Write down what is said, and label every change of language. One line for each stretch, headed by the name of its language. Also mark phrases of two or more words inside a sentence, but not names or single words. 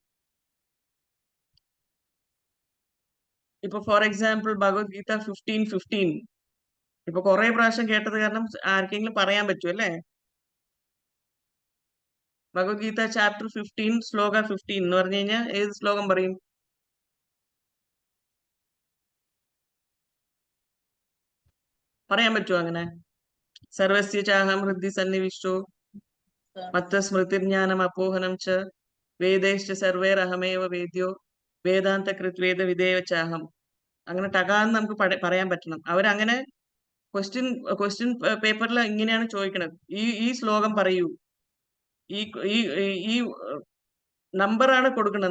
Malayalam: ഇപ്പൊ
English: for example
Malayalam: ഭഗവത്ഗീത 15:15 ഇപ്പൊ കുറെ പ്രാവശ്യം കേട്ടത് കാരണം ആർക്കെങ്കിലും പറയാൻ പറ്റും അല്ലേ? ഭഗവത്ഗീത ചാപ്റ്റർ 15 ശ്ലോക 15 എന്ന് പറഞ്ഞു കഴിഞ്ഞാൽ ഏത് ശ്ലോകം പറയും? പറയാൻ പറ്റുമോ അങ്ങനെ?
Sanskrit: സർവസ്യ ചാഹം ഹൃദി സന്നിവിഷ്ടോ മത്ത സ്മൃതിജ്ഞാനം അപോഹനം ച വേദേശ്ച സർവേരഹമേവ വേദ്യോ വേദാന്ത കൃത്വേദ വിധേയ ചാഹം.
Malayalam: അങ്ങനെ ടകാന്ന് നമുക്ക് പറയാൻ പറ്റണം. അവരങ്ങനെ
English: question paperil
Malayalam: ഇങ്ങനെയാണ് ചോദിക്കണത്. ഈ ശ്ലോകം പറയൂ. ഈ നമ്പറാണ് കൊടുക്കുന്നത്.